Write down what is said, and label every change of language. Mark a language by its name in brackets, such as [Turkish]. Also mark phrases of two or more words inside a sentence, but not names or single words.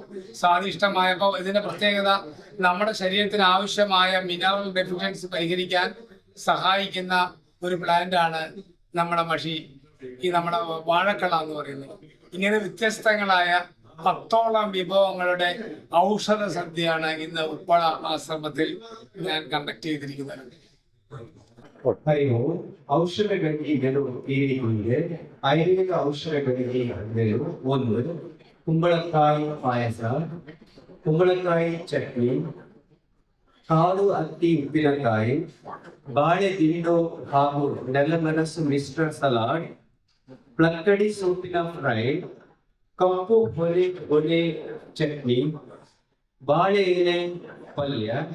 [Malayalam] സ്വാദിഷ്ടമായപ്പോൾ ഇതിന്റെ പ്രത്യേകത നമ്മുടെ ശരീരത്തിന് ആവശ്യമായ [English] mineral deficiency [Malayalam] പരിഹരിക്കാൻ സഹായിക്കുന്ന ഒരു പ്ലാന്റ് ആണ് നമ്മുടെ നമ്മുടെ വാഴക്കള എന്ന് പറയുന്നത്. ഇങ്ങനെ വ്യത്യസ്തങ്ങളായ 10ഓളം വിഭവങ്ങളുടെ ഔഷധ സദ്യയാണ് ഇന്ന് ഉപ്പള ആശ്രമത്തിൽ ഞാൻ കണ്ടക്ട് ചെയ്തിരിക്കുന്നത്. [Kannada] ಔಷಧ ಗಂಜಿಗಳು ಹೀಗೆ ಆಯುರ್ವೇದ ಔಷಧ ಗಂಜಿಗಳು ಒಂದು ಕುಂಬಳಕಾಯಿ ಪಾಯಸ, ಕುಂಬಳಕಾಯಿ ಚಟ್ನಿ, ಕಾಳು ಹತ್ತಿ ಉಪ್ಪಿನಕಾಯಿ, ಬಾಳೆ ದಿಂಡು ಹಾಗೂ ನೆಲಮೆಣಸು ಮಿಶ್ರ ಸಲಾಡ್, ಪ್ಲಕ್ಕಡಿ ಸೊಪ್ಪಿನ ಫ್ರೈ, ಕಪ್ಪು ಹೊಲೆ ಚಟ್ನಿ, ಬಾಳೆ ಎಲೆ ಪಲ್ಯ,